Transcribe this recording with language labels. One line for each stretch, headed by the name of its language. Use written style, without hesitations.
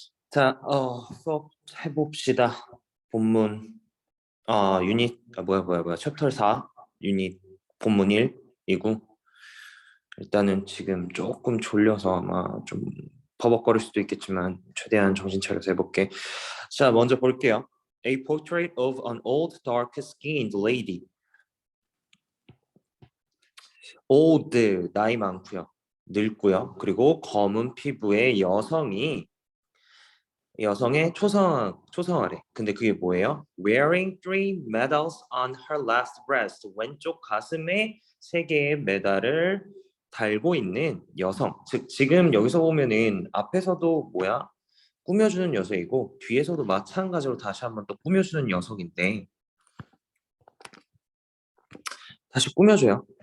Korean: 자, 수업 해봅시다. 본문, 유닛, 챕터 4, 유닛 본문 1이고 일단은 지금 조금 졸려서 아마 좀 버벅거릴 수도 있겠지만 최대한 정신 차려서 해볼게. 자, 먼저 볼게요.
English: A portrait of an old dark-skinned lady.
Korean: old, 나이 많고요. 늙고요. 그리고 검은 피부의 여성의 초상화래. 근데 그게 뭐예요?
English: Wearing 3 medals on her left breast.
Korean: 왼쪽 가슴에 3개의 메달을 달고 있는 여성. 즉 지금 여기서 보면은 앞에서도 꾸며주는 여성이고 뒤에서도 마찬가지로 다시 한번 또 꾸며주는 여성인데 다시 꾸며줘요.